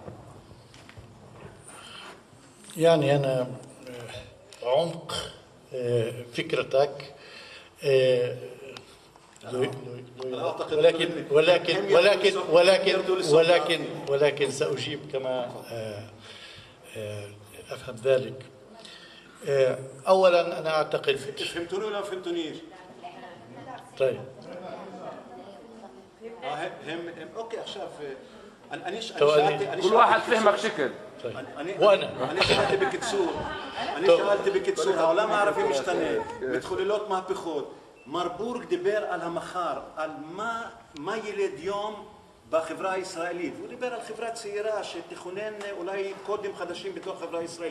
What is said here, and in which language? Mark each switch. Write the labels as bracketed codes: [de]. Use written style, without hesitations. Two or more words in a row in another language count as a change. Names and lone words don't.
[ar] يعني أنا عمق فكرتك ولكن سأجيب كما أفهم ذلك. أولا أنا أعتقد فهمتوني ولا ما فهمتونيش؟ طيب [he] اوكي עכשיו [ar] كل واحد فهمك شكل. [he] אני שאלתי בקיצור, העולם הערבי משתנה, מתחוללות מהפכות. מר בורג דיבר על המחר, על מה ילד יום בחברה הישראלית. הוא דיבר על חברה צעירה שתכונן אולי קודים חדשים בתוך חברה הישראלית.